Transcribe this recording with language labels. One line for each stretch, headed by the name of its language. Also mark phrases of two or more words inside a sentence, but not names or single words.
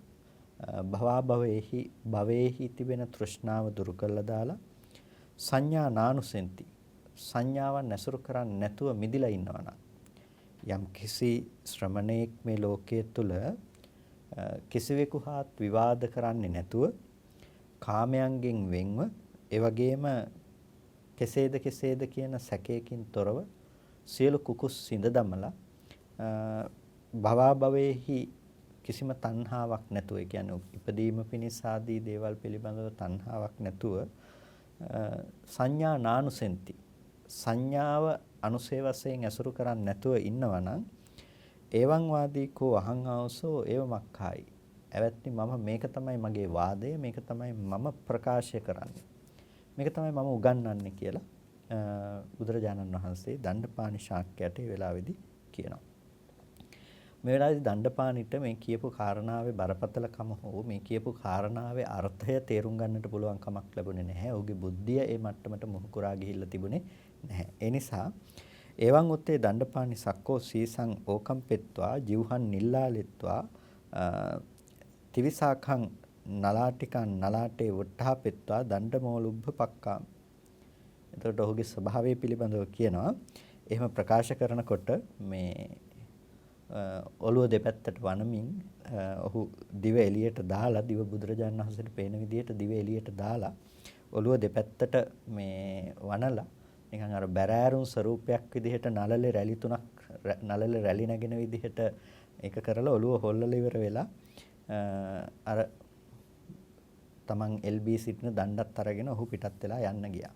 Sinhala: භවේහි තිබෙන තෘෂ්ණාව දුරු කරලා දාලා
Pali: සංඥා නානුසෙන්ති
Sinhala: සංඥාවන් නැසුරු කරන්නේ නැතුව මිදිලා ඉන්නවා නම් යම් කිසි ශ්‍රමණේක් මේ ලෝකයේ තුල කිසිවෙකු හා විවාද කරන්නේ නැතුව කාමයන්ගෙන් වෙන්ව ඒ වගේම කෙසේද කියන සැකයකින් තොරව සියලු කුකුස් සිඳ දමලා භවභවේහි කිසිම තණ්හාවක් නැතුව ඒ කියන්නේ ඉපදීම පිණිස ආදී දේවල් පිළිබඳව තණ්හාවක් නැතුව
Pali: සංඥා නානුසෙන්ති
Sinhala: සංඥාව අනුසේ වශයෙන් ඇසුරු කරන්නේ නැතුව ඉන්නවා නම්
Pali: එවං වාදී කෝ අහං ආවසෝ ඒව මක්ඛායි.
Sinhala: එවත්නි මම මේක තමයි මගේ වාදය, මේක තමයි මම ප්‍රකාශ කරන්නේ, මේක තමයි මම උගන්වන්නේ කියලා බුදුරජාණන් වහන්සේ දණ්ඩපාණි ශාක්‍යයට ඒ වෙලාවේදී කියනවා. මේ වෙලාවේදී දණ්ඩපාණිට මේ කියපු කාරණාවේ බරපතලකම හෝ මේ කියපු කාරණාවේ අර්ථය තේරුම් ගන්නට පුළුවන් කමක් ලැබුණේ නැහැ. ඔහුගේ බුද්ධිය ඒ මට්ටමට මුහුකුරා ගිහිල්ලා තිබුණේ නැහැ. ඒ නිසා
Pali: එවං උත්තේ දණ්ඩපාණි සක්කෝ සීසං ඕකම්පෙත්වා ජීවහන් නිල්ලාලෙත්වා තිවිසාඛං නලාටිකං නලාටේ වට්ටහපෙත්වා දණ්ඩමෝලුබ්බ පක්කාම.
Sinhala: එතකොට ඔහුගේ ස්වභාවය පිළිබඳව කියනවා. එහෙම ප්‍රකාශ කරනකොට මේ ඔළුව දෙපැත්තට වනමින් ඔහු දිව එළියට දාලා දිව බුදුරජාණන් වහන්සේට පේන විදිහට දිව එළියට දාලා ඔළුව දෙපැත්තට මේ වනලා නිකන් අර බැරෑරුම් ස්වරූපයක් විදිහට නළලේ රැලි තුනක් නළලේ රැලි නැගෙන විදිහට ඒක කරලා ඔළුව හොල්ලලා ඉවර වෙලා අර තමන් එල්බී සිටින දණ්ඩත් අරගෙන ඔහු පිටත් වෙලා යන්න ගියා.